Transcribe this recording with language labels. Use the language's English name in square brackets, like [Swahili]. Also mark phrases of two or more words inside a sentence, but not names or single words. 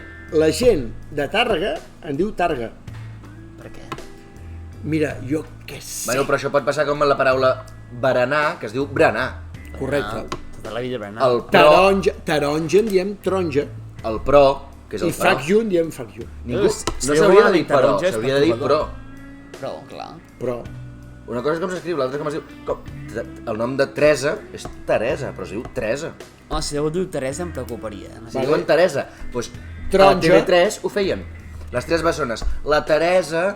[Catalan] La gent de Tàrrega en diu Targa. Per què? Mira, jo què sé. Bueno, però això pot passar com amb la paraula berenar, que es diu berenar. Correcte. Tota la vida berenar. El pro, Taronja en diem taronja. el pro, que és I el pro. [English] fuck you [Catalan] en diem [English] fuck you. [Catalan] Ningú, Si no algú s'hauria ha de dir dit però, taronja és s'hauria de dir pro. perturbador. Però, clar. Però, Una cosa és com s'escriu, l'altra com es diu... Com, el nom de Teresa és Teresa, però es diu Teresa. Oh, si algú diu Teresa em preocuparia. No Si sé. diuen Teresa, doncs Taronja. a TV3 ho feien. Les tres bessones. La Teresa...